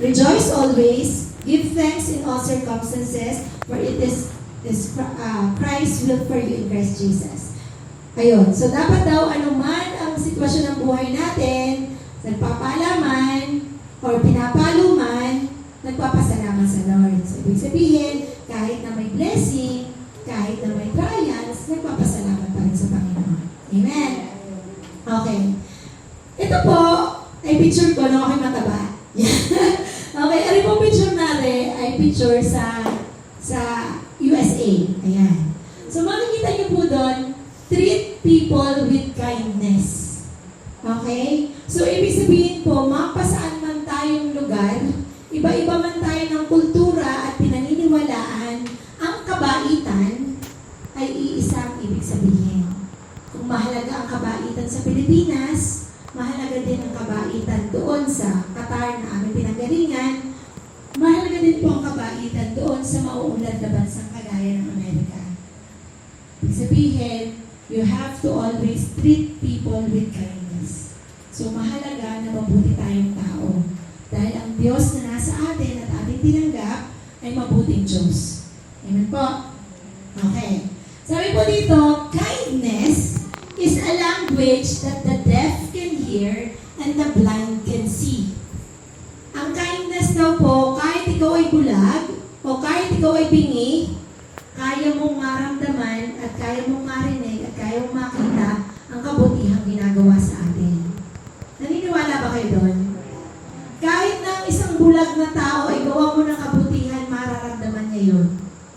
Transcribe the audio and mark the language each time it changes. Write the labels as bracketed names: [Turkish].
[English] Rejoice always, give thanks in all circumstances, for it is Christ's will for you in Christ Jesus. Ayun. [Filipino] So, dapat daw anuman ang sitwasyon ng buhay natin, nagpapalaman, or pinapalo man, nagpapasalamat sa Lord. So, ibig sabihin, kahit na may blessing, kahit na may trials, nagpapasalamat pa rin sa Panginoon. Amen? Okay. Ito po, ay picture ko nung ako'y mataba. Okay, ano po picture natin ay picture sa USA. Ayan. So, makikita niyo po doon, [English] treat people with kindness. [Filipino] Okay? So, ibig sabihin po, mapasaan man tayong lugar, iba-iba man tayo ng kultura at pinaniniwalaan, ang kabaitan ay iisang ibig sabihin. Kung mahalaga ang kabaitan sa Pilipinas, mahalaga din ang kabaitan doon sa Qatar na aming pinanggalingan, mahalaga din po ang kabaitan doon sa mauunlad na bansang kagaya ng Amerika. Ibig sabihin, [English] you have to always treat people with kindness. [Filipino] So, mahalaga na mabuti tayong tao. Dahil ang Diyos na nasa atin at ating tinanggap ay mabuting Diyos. Amen po? Okay. [English] Sabi po dito, kindness is a language that the deaf can hear and the blind can see. [Filipino] Ang kindness daw po, kahit ikaw ay bulag o kahit ikaw ay bingi, kaya mong maramdaman at kaya mong marinig at kaya mong makita ang kabutihang ginagawa sa atin. Naniniwala ba kayo doon? Kahit na ang isang bulag na tao ay gawa mo ng kabutihan, mararamdaman niya yun.